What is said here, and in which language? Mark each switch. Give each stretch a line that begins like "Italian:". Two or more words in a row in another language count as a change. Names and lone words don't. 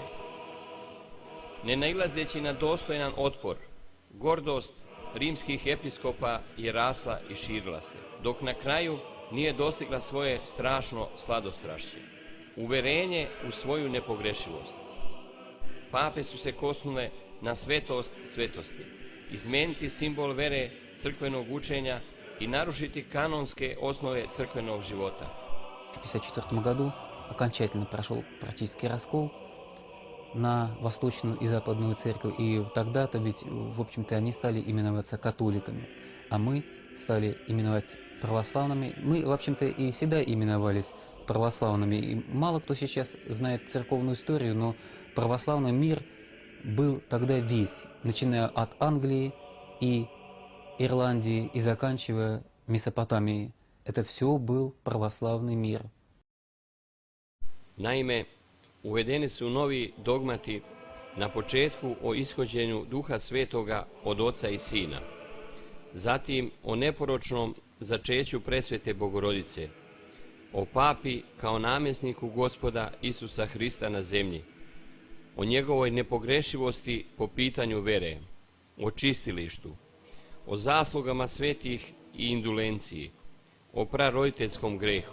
Serbian: Ne nailazeći na dostojan otpor, gordost rimskih episkopa je rasla i širila se, dok na kraju nije dostigla svoje strašno sladostrašće, uverenje u svoju nepogrešivost. Pape su se kosnule na svetost svetosti, izmeniti simbol vere crkvenog učenja i narušiti kanonske osnove crkvenog života.
Russian: В 1954 году окончательно прошел практический раскол на Восточную и Западную церковь, и тогда-то ведь, в общем-то, они стали именоваться католиками, а мы стали именовать православными. Мы, в общем-то, и всегда именовались православными, и мало кто сейчас знает церковную историю, но православный мир был тогда весь, начиная от Англии и Ирландии и заканчивая Месопотамией. Это все был православный мир.
Serbian: Naime, uvedeni su novi dogmati na početku o ishođenju Duha Svetoga od Oca i Sina, zatim o neporočnom začeću presvete Bogorodice, o papi kao namjesniku Gospoda Isusa Hrista na zemlji, o njegovoj nepogrešivosti po pitanju vere, o čistilištu, o zaslugama svetih i indulenciji, o praroditeljskom grehu.